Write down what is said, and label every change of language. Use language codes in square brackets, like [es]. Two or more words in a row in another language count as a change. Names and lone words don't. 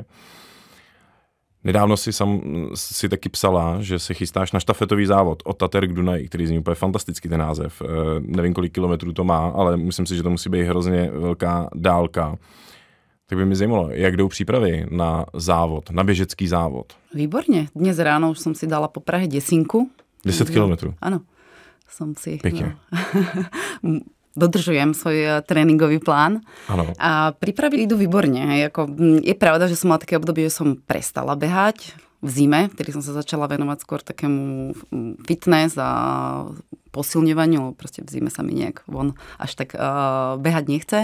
[cs] Nedávno si taky psala, že se chystáš na štafetový závod od Tater k Dunaji, který zní úplně fantasticky ten název. Nevím, kolik kilometrů to má, ale myslím si, že to musí být hrozně velká dálka. Tak by mi zajímalo, jak jdou přípravy na závod, na běžecký závod? [sk] Výborne. Dnes ráno už som si dala po Prahe 10. [cs] 10 kilometrů? [sk] Áno. Som si... Pekne. No, dodržujem svoj tréningový plán. [cs] Ano. [sk] A prípravy idú výborne. Je pravda, že som mala také obdobie, že som prestala behať v zime, vtedy som sa začala venovať skôr takému fitness a posilňovaniu, proste v zime sa mi nejak von až tak behať nechce.